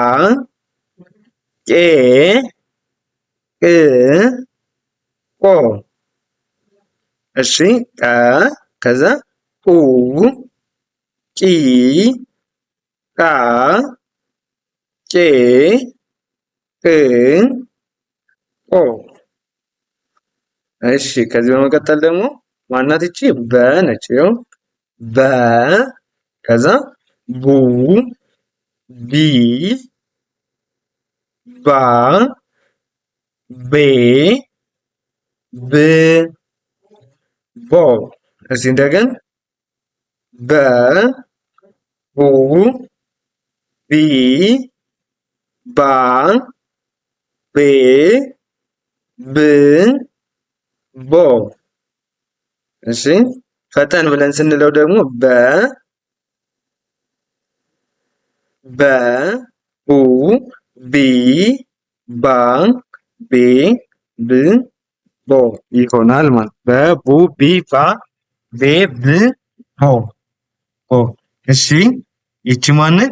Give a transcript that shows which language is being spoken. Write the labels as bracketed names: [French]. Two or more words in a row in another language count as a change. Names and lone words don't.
[Amharic] ቄ ቅ ቆ። እሺ ቀ ከዛ ቁ ቂ ቃ ቄ ቅ ቆ። እሺ ከዚህ በመቀጠል ደግሞ ማናት ይቺ? በ ነች። ይኸው በ ከዛ ቡ ቢ ባ ቤ ብ ቦ። እስቲ እንደገና በ ቡ ቢ ባ ቤ ብ ቦ። እሺ ፈጠን ብለን ስንለው ደግሞ ቡ ቢ ባ ቤ ብ ቦ ይሆናል ማለት በቡ ቢ ባ ቤ ብ ቦ። እሺ ይቺ ማነች?